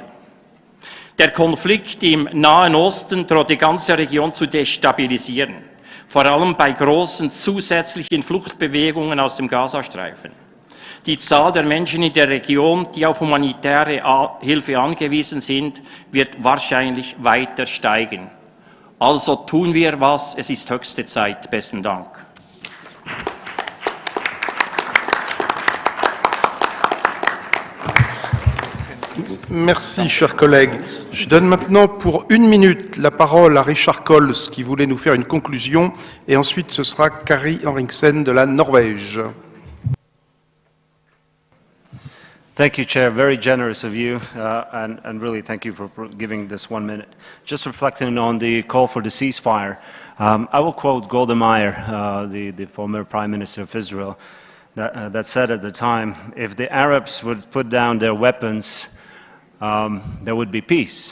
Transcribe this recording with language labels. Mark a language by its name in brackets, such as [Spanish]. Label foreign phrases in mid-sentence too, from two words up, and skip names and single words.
[German] Der Konflikt im Nahen Osten droht die ganze Region zu destabilisieren, vor allem bei großen zusätzlichen Fluchtbewegungen aus dem Gazastreifen. Die Zahl der Menschen in der Region, die auf humanitäre Hilfe angewiesen sind, wird wahrscheinlich weiter steigen. Also tun wir was, es ist höchste Zeit. Besten Dank. [French] Merci, chers collègues. Je donne maintenant pour 1 minute la parole à Richard Coles qui voulait nous faire une conclusion et ensuite ce sera Kari Henriksen de la Norvège. [English] Thank you, Chair. Very generous of you, and really thank you for giving this 1 minute. Just reflecting on the call for the ceasefire, I will quote Golda Meir, the former Prime Minister of Israel, that said at the time, if the Arabs would put down their weapons, there would be peace.